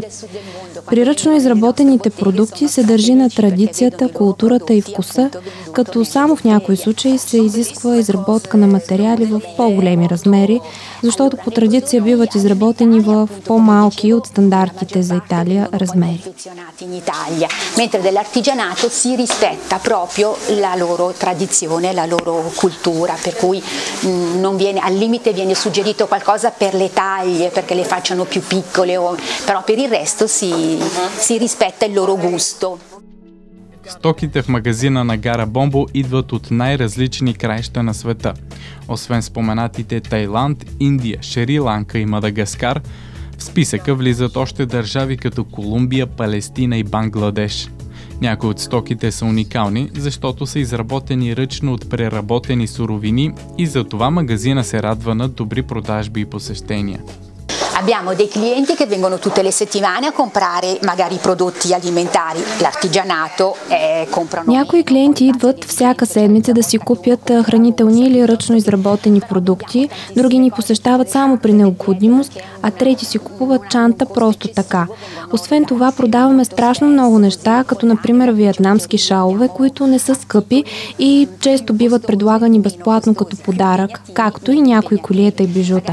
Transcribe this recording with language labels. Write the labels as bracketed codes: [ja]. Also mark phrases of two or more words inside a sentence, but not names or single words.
[bg] При ръчно изработените продукти се държи на традицията, културата и вкуса, като само в някои случаи се изисква изработка на материали в по-големи размери, защото по традиция биват изработени в по-малки от стандартите за Италия размери. [it] Mentre dell'artigianato si rispetta proprio la loro tradizione, la loro cultura, per cui non viene, al limite viene suggerito qualcosa per le taglie, perché le facciano più piccole, però per il resto si rispetta il loro gusto. [bg] Стоките в магазина на Гара Бомбо идват от най-различни краища на света. Освен споменатите Тайланд, Индия, Шри-Ланка и Мадагаскар, в списъка влизат още държави като Колумбия, Палестина и Бангладеш. Някои от стоките са уникални, защото са изработени ръчно от преработени суровини и затова магазина се радва на добри продажби и посещения. [it] Abbiamo dei clienti che vengono tutte le settimane a comprare magari prodotti alimentari, l'artigianato comprano. [bg] Някои клиенти идват всяка седмица да си купят хранителни или ръчно изработени продукти, други ни посещават само при необходимост, а трети си купуват чанта просто така. Освен това продаваме страшно много неща, като например виетнамски шалове, които не са скъпи и често биват предлагани безплатно като подарък, както и някои колиета и бижута.